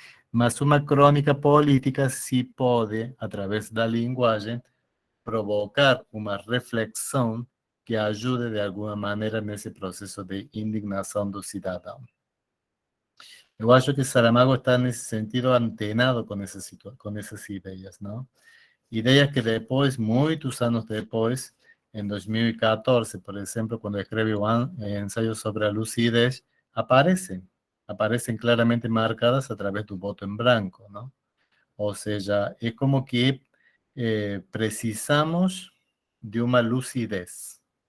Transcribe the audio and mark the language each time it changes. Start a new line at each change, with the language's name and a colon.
Portuguese: Mas uma crônica política sim pode, através da linguagem, provocar uma reflexão que ajude de alguma maneira nesse processo de indignação do cidadão. Eu acho que Saramago está nesse sentido antenado com essas ideias, não? Ideias que depois, muitos anos depois,
Spanish: en 2014, por ejemplo, cuando escribe un ensayo sobre la lucidez, aparecen claramente marcadas a través del voto en blanco, ¿no? O sea, es como que
Portuguese: precisamos de uma lucidez.